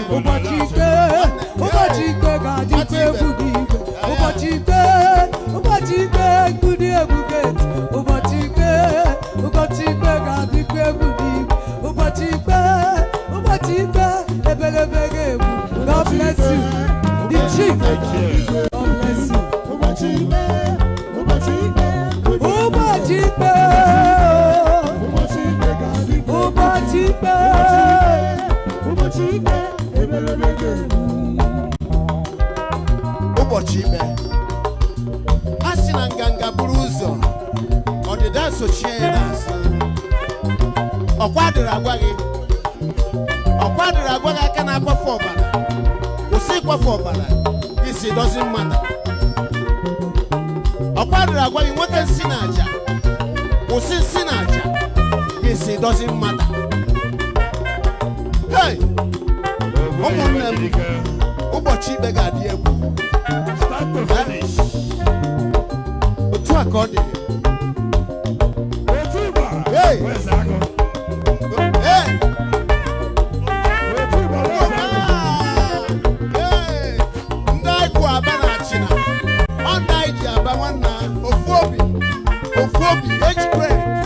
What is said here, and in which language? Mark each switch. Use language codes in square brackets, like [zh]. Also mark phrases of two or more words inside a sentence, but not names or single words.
[ig] Ụbọchị ikpe, ụbọchị ikpe ga-adịkwa egwu n'igwe. Ụbọchị ikpe, ụbọchị ikpe, egwu dị egwu ga-eti. Ụbọchị ikpe, Ụbọchị ikpe ga-adịkwa egwu dị. Ụbọchị ikpe, ụbọchị ikpe, ebelebe ga-egbu. [en] God bless you. The chief. God bless you. [ig] Ụbọchị ikpe, ụbọchị ikpe, Ụbọchị ikpe. ụbọchị ikpe ga-adị. Ụbọchị ikpe. Ụbọchị ikpe, ebelebe ga-egbu. Ụbọchị ikpe. A sị na nganga buru ụzọ. Ọdịda sochie ya n'azụ. Ọkwa dịrị agwa gị. Ọkwa dịrị agwa gị aka na-akwafu ọbara. Kwụsị ịkwafu ọbara. [en] This, it doesn't matter. [ig] Ọkwa dịrị agwa gị, nwoke nsị na aja. Kwụsị nsị na aja. [en] This, it doesn't matter. Hey! [ig] Ụmụnne m, ụbọchị ikpe ga-adị egwu. [en] Start to finish. [ig] Otu a ka ọ dị. Otu ụba. Hey. Weze agụ. Hey. Otu ụba, weze agụ. Ah. Hey. Ndị anyị kwụ Aba na Achịna. Ọ ndị anyị ji Aba nwanna. Ofu obi. Ofu obi. Eji credit.